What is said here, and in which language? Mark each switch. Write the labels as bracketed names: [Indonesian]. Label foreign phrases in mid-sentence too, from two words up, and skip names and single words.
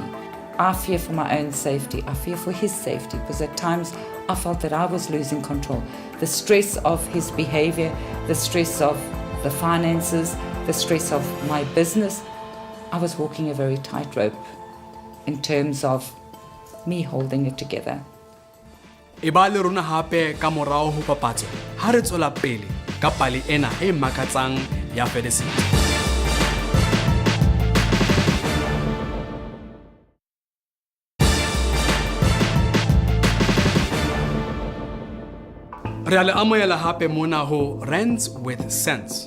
[English] I fear for my own safety, I fear for his safety, because at times I felt that I was losing control. The stress of his behavior, the stress of the finances, the stress of my business, I was walking a very tightrope in terms of me holding it together. [Southern Sotho] E ba le rona hape ka morao ho papatso ha re tswela pele ka pale ena e makatsang ya Felicity. Re a le amohela hape mona ho Rands with Sense.